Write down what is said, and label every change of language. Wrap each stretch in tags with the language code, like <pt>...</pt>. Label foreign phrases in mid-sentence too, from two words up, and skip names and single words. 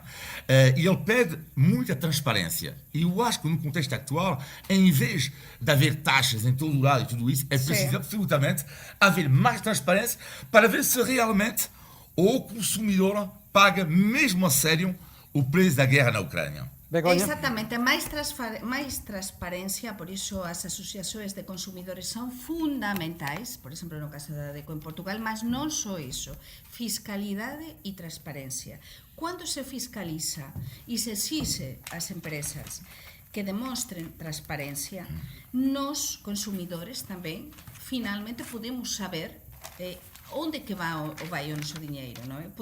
<pt>E ele pede muita transparência. E eu acho que no contexto atual, em vez de haver taxas em todo o lado e tudo isso, é preciso absolutamente haver mais transparência para ver se realmente o consumidor paga mesmo a sério o preço da guerra na Ucrânia. Begonha?</pt> <gl>Exactamente, máis transparencia, por iso as asociações de consumidores son fundamentais, por exemplo no caso da ADECO en Portugal, mas non só iso, fiscalidade e transparencia. Cando se fiscaliza e se exixe ás empresas que demostren transparencia, nos consumidores tamén finalmente podemos saber onde que vai o noso diñeiro, non é?</gl>